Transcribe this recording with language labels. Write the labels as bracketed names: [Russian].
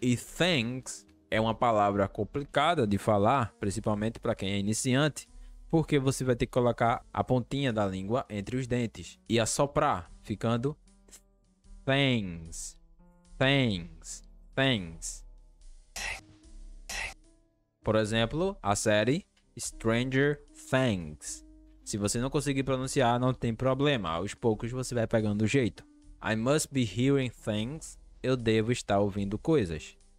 [Portuguese] E things é uma palavra complicada de falar, principalmente para quem é iniciante, porque você vai ter que colocar a pontinha da língua entre os dentes e assoprar, ficando things, things, things. Por exemplo, a série Stranger Things. Se você não conseguir pronunciar, não tem problema. Aos poucos você vai pegando o jeito. [English] I must be hearing things. [Portuguese] Eu devo estar ouvindo coisas.